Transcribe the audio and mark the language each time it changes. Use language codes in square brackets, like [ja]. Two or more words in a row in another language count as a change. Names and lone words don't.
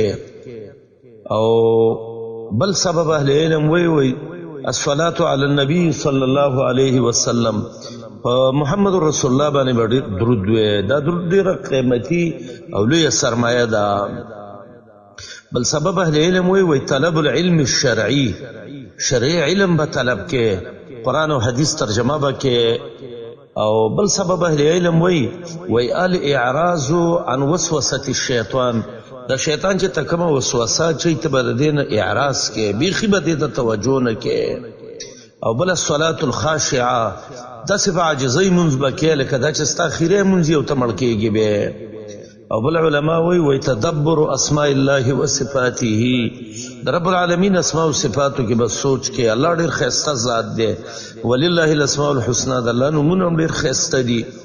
[ps] او بل سبب اهل علم وایي [ar] الصلاة علی النبی صلی الله علیه وسلم، [ps] محمد رسول الله باندې به ډېر درود وایي. دا درود ډېره قیمتي او لویه سرمایه ده. بل سبب اهل علم وایي [ar] طلب العلم الشرعي، [ps] شرعي علم به طلب کې، قرآن او حدیث ترجمه به کې. او بل سبب اهل علم وایي [ar] الاعراض عن وسوسة الشیطان، [ps] دا شیطان چې ته کومه وسوسه چې ته به د دې نه اعراض کې، بیخي به دې ته توجه نه کې. او بل [ar] الصلاة الخاشعه، [ps] داسې په عاجزۍ مونځ به کې لکه دا چې ستا خیری مونځ یې او ته مړ کېږي به. او بل علما وایي [ar] تدبر اسماء الله و صفاته، [ps] د [ar] رب العالمین [ps] اسماء او صفاتو کې بس سوچ کې، الله ډېر ښایسته ذات دی، [ar] ولله الاسماء الحسنى، [ps] د الله نومونه هم ډېر ښایسته دي.